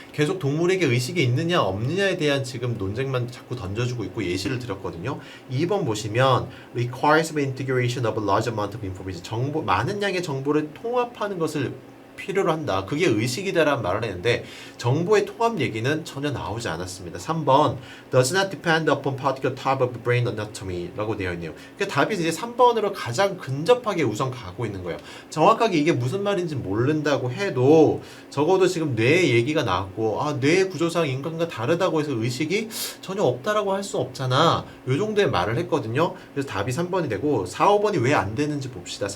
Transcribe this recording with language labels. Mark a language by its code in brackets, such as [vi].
[ko] 계속 동물에게 의식이 있느냐 없느냐에 대한 지금 논쟁만 자꾸 던져주고 있고 예시를 드렸거든요. 2번 보시면 [en] requires the integration of a large amount of information [ko] 많은 양의 정보를 통합하는 것을 필요로 한다. 그게 의식이다라는 말을 했는데 정보의 통합 얘기는 전혀 나오지 않았습니다. [en] 3번 does not depend upon particular type of brain anatomy [ko] 라고 되어 있네요. 그러니까 답이 이제 3번으로 가장 근접하게 우선 가고 있는 거예요. 정확하게 이게 무슨 말인지 모른다고 해도 적어도 지금 뇌 얘기가 나왔고 뇌의 구조상 인간과 다르다고 해서 의식이 전혀 없다라고 할 수 없잖아. 요 정도의 말을 했거든요. 그래서 답이 3번이 되고 4, 5번이 왜 안 되는지 봅시다.